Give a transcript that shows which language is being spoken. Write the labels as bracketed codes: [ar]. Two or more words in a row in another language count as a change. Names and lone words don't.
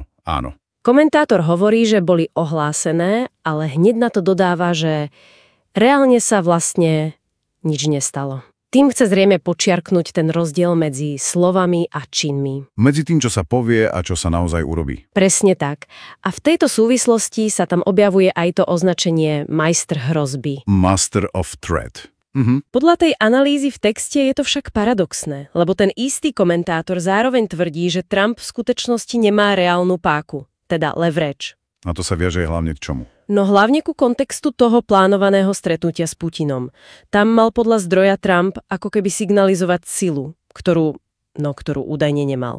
[sk] Komentátor hovorí, že boli ohlásené, ale hneď na to dodáva, že reálne sa vlastne nič nestalo. Tým chce zrejme počiarknúť ten rozdiel medzi slovami a činmi. Medzi tým, čo sa povie a čo sa naozaj urobí. Presne tak. A v tejto súvislosti sa tam objavuje aj to označenie majster hrozby. [en] Master of threat. [sk] Podľa tej analýzy v texte je to však paradoxné, lebo ten istý komentátor zároveň tvrdí, že Trump v skutočnosti nemá reálnu páku, teda leverage. A to sa viaže hlavne k čomu? No hlavne ku kontextu toho plánovaného stretnutia s Putinom. Tam mal podľa zdroja Trump ako keby signalizovať silu, ktorú údajne nemal.